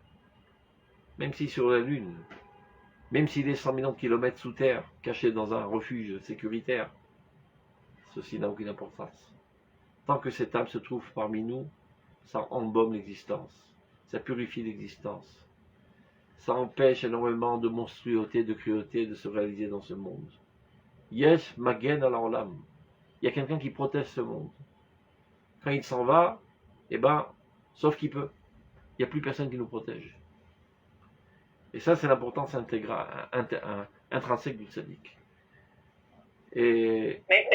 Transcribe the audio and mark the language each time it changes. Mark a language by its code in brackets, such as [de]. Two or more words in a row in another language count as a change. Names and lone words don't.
[fr] Même si sur la Lune, même s'il est 100 millions de kilomètres sous terre, caché dans un refuge sécuritaire, ceci n'a aucune importance. Tant que cette âme se trouve parmi nous, ça embaume l'existence, ça purifie l'existence, ça empêche énormément de monstruosité, de cruauté de se réaliser dans ce monde. [he] יש מגן על עולם. [fr] Il y a quelqu'un qui protège ce monde. Quand il s'en va, eh ben, sauf qu'il peut. Il n'y a plus personne qui nous protège. Et ça, c'est l'importance intrinsèque du tzaddik. Et Mais